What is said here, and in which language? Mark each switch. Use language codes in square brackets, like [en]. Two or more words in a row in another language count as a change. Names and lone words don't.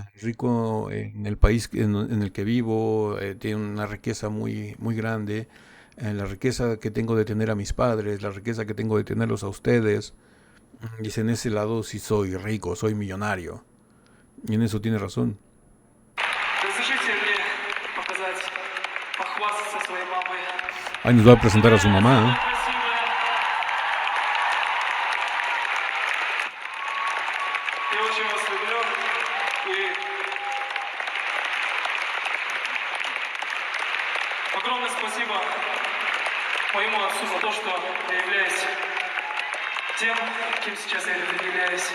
[es] Rico en el país en el que vivo, tiene una riqueza muy, muy grande, la riqueza que tengo de tener a mis padres, la riqueza que tengo de tenerlos a ustedes. Dice en ese lado sí soy rico, soy millonario. Y en eso tiene razón. Ahí nos va a presentar a su mamá, ¿eh? [ru] Огромное спасибо моему отцу за то, что я являюсь тем, кем сейчас я являюсь.